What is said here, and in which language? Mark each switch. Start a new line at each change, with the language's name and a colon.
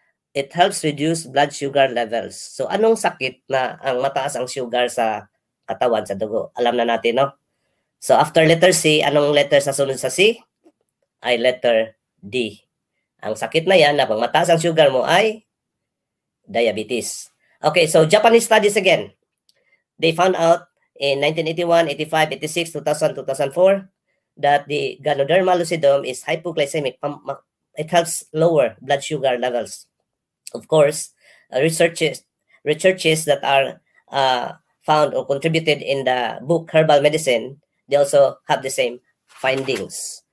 English: It helps reduce blood sugar levels.
Filipino: So anong sakit na ang mataas ang sugar sa katawan, sa dugo? Alam na natin, no? So after letter C, anong letter sa sunod sa C? Ay letter D. Ang sakit na yan na pag mataas ang sugar mo ay diabetes.
English: Okay, so Japanese studies again. They found out in 1981, 85, 86, 2000, 2004 that the Ganoderma lucidum is hypoglycemic. It helps lower blood sugar levels. Of course, researches that are found or contributed in the book Herbal Medicine, they also have the same findings.